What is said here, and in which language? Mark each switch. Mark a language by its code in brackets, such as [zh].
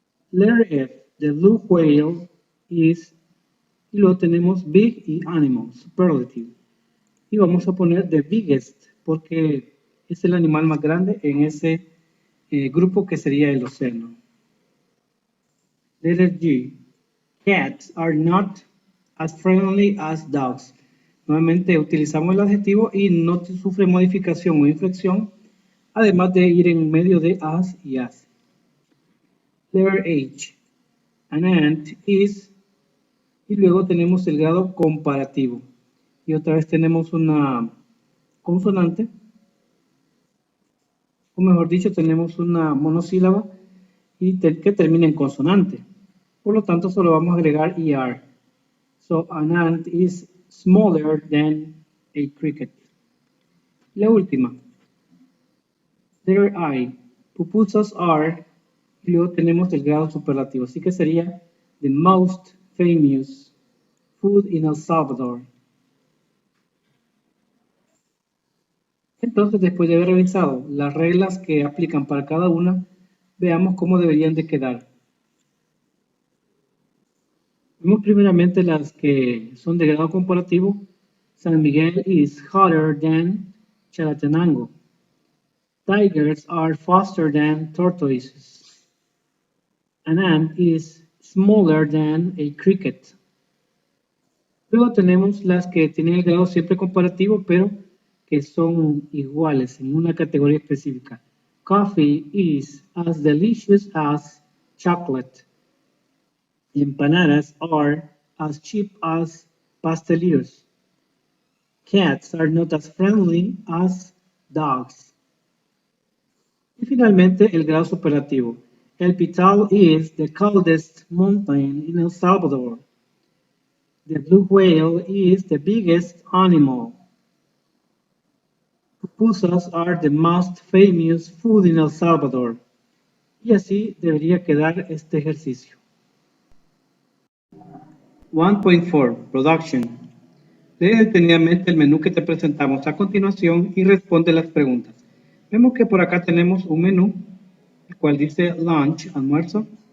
[en] Letter F, the blue whale is, [es] y luego tenemos [en] big y animal, superlative. [es] Y vamos a poner [en] the biggest, [es] porque es el animal más grande en ese grupo que sería el océano. [en] Letter G, cats are not as friendly as dogs. [es] Nuevamente utilizamos el adjetivo y no sufre modificación o inflexión, además de ir en medio de as y as. [en] Letter H, an ant is, [es] y luego tenemos el grado comparativo. Y otra vez tenemos una consonante, o mejor dicho, tenemos una monosílaba y que termina en consonante. Por lo tanto, solo vamos a agregar ER. [en] So, an ant is smaller than a cricket. [es] La última. [en] Letter I. Pupusas are, [es] y luego tenemos el grado superlativo. Así que sería [en] the most famous food in El Salvador. [es] Entonces, después de haber revisado las reglas que aplican para cada una, veamos cómo deberían de quedar. Vemos primeramente las que son de grado comparativo. [en] San Miguel is hotter than Chalatenango. Tigers are faster than tortoises. An ant is smaller than a cricket. [es] Luego tenemos las que tienen el grado siempre comparativo, pero que son iguales en una categoría específica. [en] Coffee is as delicious as chocolate. Empanadas are as cheap as pastelitos. Cats are not as friendly as dogs. [es] Y finalmente, el grado superlativo. [en] El Pital is the coldest mountain in El Salvador. The blue whale is the biggest animal. Pupusas are the most famous food in El Salvador. [es] Y así debería quedar este ejercicio. 1.4 Production. Lee detenidamente el menú que te presentamos a continuación y responde las preguntas. Vemos que por acá tenemos un menú, el cual dice lunch, almuerzo.